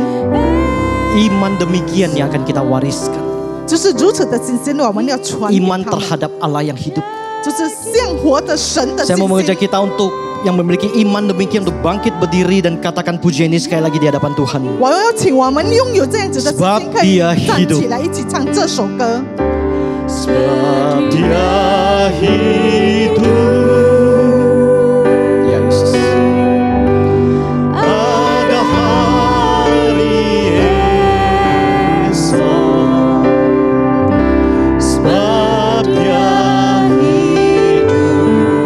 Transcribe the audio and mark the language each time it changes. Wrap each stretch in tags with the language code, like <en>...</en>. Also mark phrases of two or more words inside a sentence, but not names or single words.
<id>iman demikian yang akan kita wariskan.</id> <zh>就是如此的信心，我们要传给 Iman 他们，</zh> <id>terhadap Allah yang hidup.</id> <zh>就是像活的神的信</zh> <id>Saya mau mengajak</id> <zh>心。</zh> <id>kita untuk yang memiliki iman demikian untuk bangkit berdiri dan katakan pujian ini sekali lagi di hadapan Tuhan.</id> <zh>我要请我们拥有这样子的信 Sebab 心，可以 dia 站 hidup 起来一起唱这首歌。</zh> <id>Sebab Dia hidup. Ya Yesus. Ada hari esok. Sebab Dia hidup.</id>